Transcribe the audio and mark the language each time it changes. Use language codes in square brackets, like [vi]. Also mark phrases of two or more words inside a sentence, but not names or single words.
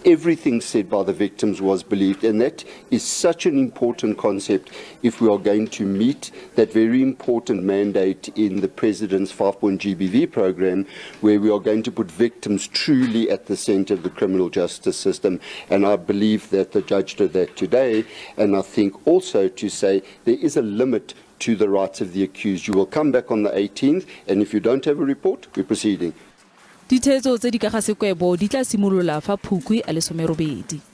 [en] Everything said by the victims was believed, and that is such an important concept if we are going to meet that very important mandate in the President's 5-point GBV program, where we are going to put victims truly at the center of the criminal justice system. And I believe that the judge did that today. And I think also to say there is a limit to the rights of the accused. You will come back on the 18th, and if you don't have a report, we're proceeding. [tn] Ditheetso tse di ka ga sekwebo di tla simolola fa Phukwi a le 18.